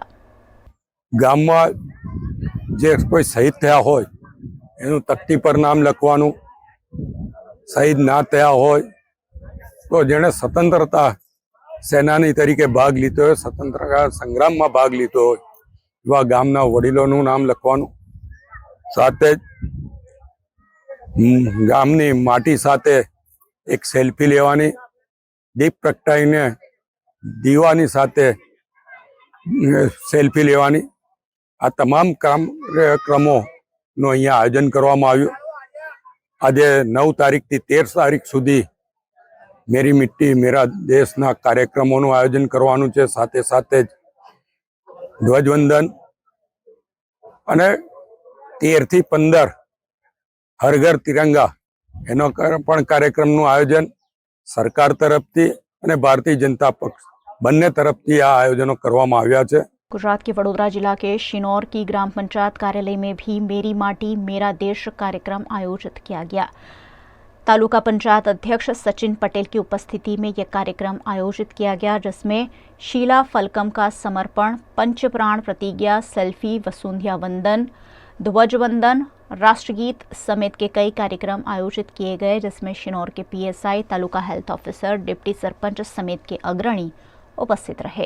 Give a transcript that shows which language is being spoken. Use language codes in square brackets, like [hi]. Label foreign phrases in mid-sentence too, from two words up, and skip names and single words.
[gu] ગામ માં જે કોઈ શહીદ થયા હોય એનું તખ્તી પર નામ લખવાનું, શહીદ ના થયા હોય તો જેને સ્વતંત્રતા સેનાની તરીકે ભાગ લીધો હોય, સ્વતંત્રતા સંગ્રામ માં ભાગ લીધો હોય એવા ગામના વડીલોનું નામ લખવાનું, સાથે ગામની માટી સાથે એક સેલ્ફી લેવાની, દીપ પ્રગટાઈને દીવાની સાથે સેલ્ફી લેવાની, આ તમામ કાર્યક્રમો અહીંયા આયોજન કરવામાં આવ્યું। આજ 9 તારીખ થી 13 તારીખ સુધી મેરી મિટ્ટી મેરા દેશના કાર્યક્રમો આયોજન કરવાનું છે। સાથે સાથે ધ્વજવંદન અને 13 થી 15 હર ઘર તિરંગા એનો પણ કાર્યક્રમનું આયોજન સરકાર તરફથી અને ભારતીય જનતા પક્ષ બંને તરફથી આ આયોજનો કરવામાં આવ્યા છે। [hi] गुजरात के वडोदरा जिला के शिनौर की ग्राम पंचायत कार्यालय में भी मेरी माटी मेरा देश कार्यक्रम आयोजित किया गया। तालुका पंचायत अध्यक्ष सचिन पटेल की उपस्थिति में यह कार्यक्रम आयोजित किया गया, जिसमें शीला फलकम का समर्पण, पंचप्राण प्रतिज्ञा, सेल्फी, वसुंध्या वंदन, ध्वजवंदन, राष्ट्रगीत समेत के कई कार्यक्रम आयोजित किए गए, जिसमें शिनौर के पीएसआई, तालुका हेल्थ ऑफिसर, डिप्टी सरपंच समेत के अग्रणी उपस्थित रहे।